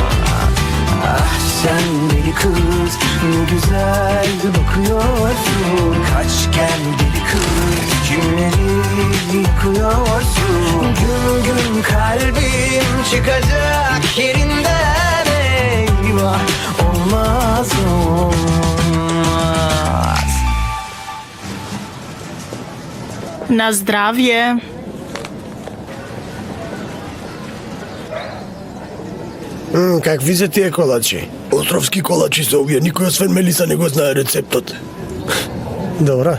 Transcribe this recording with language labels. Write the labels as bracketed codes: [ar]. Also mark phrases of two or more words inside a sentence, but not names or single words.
[tr] Ah sen deli kız ne güzel bakıyorsun. Kaç gel deli kız kimleri yıkıyorsun. Gün gün kalbim çıkacak yerinden eyvah olmaz olmaz. [mk] На здравје. Какви се тие колачи? Островски колачи се овие, никој освен Мелиса не го знае рецептот. Добра.